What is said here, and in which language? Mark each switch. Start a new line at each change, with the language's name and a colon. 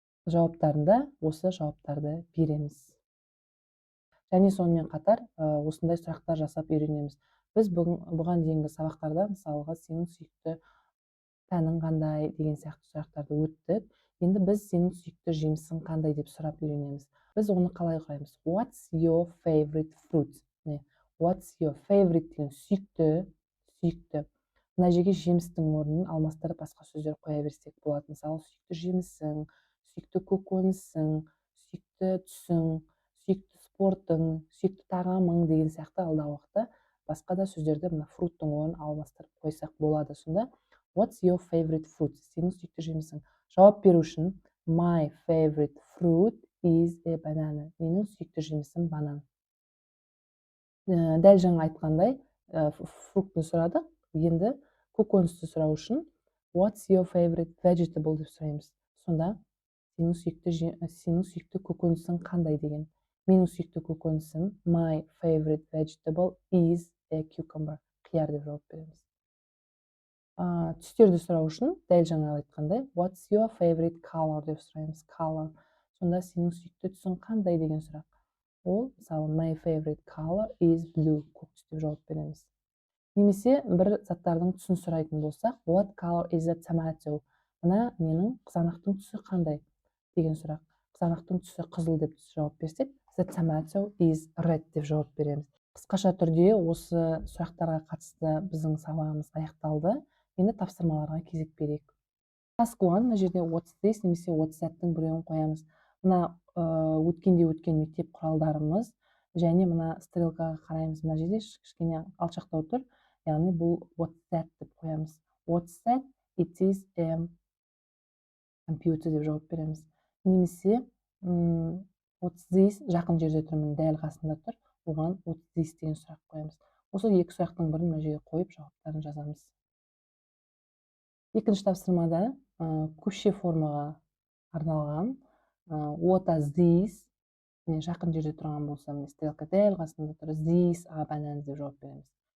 Kazakh: Жауаптарында осы жауаптарды береміз. Және сонымен қатар осындай сұрақтар жасап үйренеміз. Біз бұған дейінгі сабақтарда мысалға сенің сүйікті тәнің қандай деген сияқты сұрақтарды өттік. Енді біз сенің сүйікті жемісің қандай деп сұрап үйренеміз. Біз оны қалай құраймыз?
English: What's your favorite fruit? What's your favorite
Kazakh: деген сүйікті. Мына жерге жемістің орнын алмастырып басқа сөздер қоя берсек болады. Мысалы, сүйікті жемісің, сүйікті көкөнісің, сүйікті түсің, сүйікті спортың, сүйікті тағамың деген сияқты алдағы уақытта басқа да сөздерді мына фруттың орнын алмастырып қойсақ болады. Сонда
English: what's your favorite fruit?
Kazakh: Сенің сүйікті жемісің. Жауап беру үшін
English: my favorite fruit is a banana.
Kazakh: Менің сүйікті жемісім банан. Дәл жаңа айтқандай фруктты сұрадық. Енді көкөністі сұрау үшін
English: what's your favorite vegetable
Kazakh: деп сұраймыз. Сонда сенің сүйікті көкөнісің қандай деген. Менің сүйікті көкөнісім
English: my favorite vegetable is a cucumber.
Kazakh: Қияр деп жауап береміз. Түстерді сұрау үшін дәл жаңа айтқандай
English: what's your favorite color
Kazakh: деп сұраймыз. Color. Сонда сенің сүйікті түсің қандай деген сұрақ. Ол мысалы
English: my favorite color is blue,
Kazakh: көк түс деп жауап береміз. Немесе бір заттардың түсін сұрайтын болсақ,
English: what color is the tomato?
Kazakh: Мына менің қызанақтың түсі қандай деген сұрақ. Қызанақтың түсі қызыл деп жауап берсек,
English: the tomato is red
Kazakh: деп жауап береміз. Қысқаша түрде осы сұрақтарға қатысты біздің сабағымыз аяқталды. Енді тапсырмаларға кезек берейік.
English: Task 1,
Kazakh: мына жерде
English: what's this
Kazakh: немесе
English: what's that-тың
Kazakh: біреуін қоямыз. Мына өткенде өткен мектеп құралдарымыз және мына стрелкаға қараймыз. Мына жерде кішкене алшақтау тұр. Яғни бұл
English: what's that
Kazakh: деп қоямыз.
English: What's that? It is a computer
Kazakh: деп жауап береміз. Немесе
English: what's this?
Kazakh: Жақын жерде тұрмын, дәл қасында тұр. Оған
English: what's this
Kazakh: деген сұрақ қоямыз. Осы екі сұрақтың бірін мына жерге қойып жауаптарын жазамыз. Екінші тапсырмада көше формаға арналған
English: what are these?
Kazakh: Жақын жерде тұрған болса, стрелка дәл қасында тұр.
English: These are bananas
Kazakh: деп жауап береміз.